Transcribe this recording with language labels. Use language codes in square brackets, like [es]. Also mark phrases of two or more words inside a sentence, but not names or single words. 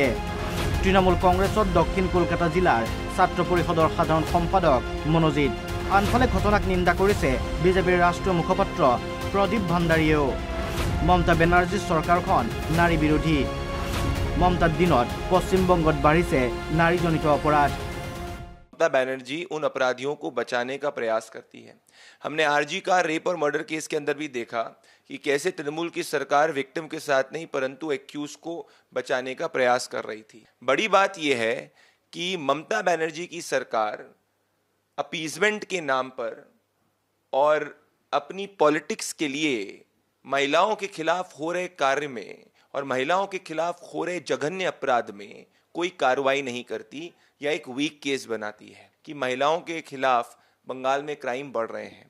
[as] তৃণমূল কংগ্ৰেছৰ দক্ষিণ কলকাতা জিলাৰ ছাত্ৰ পৰিষদৰ সাধাৰণ সম্পাদক মনোজিত। আনফালে ঘটনাক নিন্দা কৰিছে বিজেপিৰ ৰাষ্ট্ৰীয় মুখপাত্ৰ প্ৰদীপ ভাণ্ডাৰীয়েও। মমতা বেনাৰ্জীৰ চৰকাৰখন নাৰী বিৰোধী। মমতাৰ দিনত পশ্চিমবংগত বাঢ়িছে নাৰীজনিত অপৰাধ। [hi] ममता बनर्जी उन अपराधियों को बचाने का प्रयास करती है। हमने आरजी का रेप और [en] murder case [hi] के अंदर भी देखा कि कैसे तृणमूल की सरकार विक्टिम के साथ नहीं परंतु एक्यूज को बचाने का प्रयास कर रही थी। बड़ी बात यह है कि ममता बनर्जी की सरकार अपीजमेंट के नाम पर और अपनी पॉलिटिक्स के लिए महिलाओं के खिलाफ हो रहे कार्य में और महिलाओं के खिलाफ हो रहे जघन्य अपराध में कोई कार्रवाई नहीं करती या एक [en] weak case [hi] बनाती है कि महिलाओं के खिलाफ बंगाल में क्राइम बढ़ रहे हैं।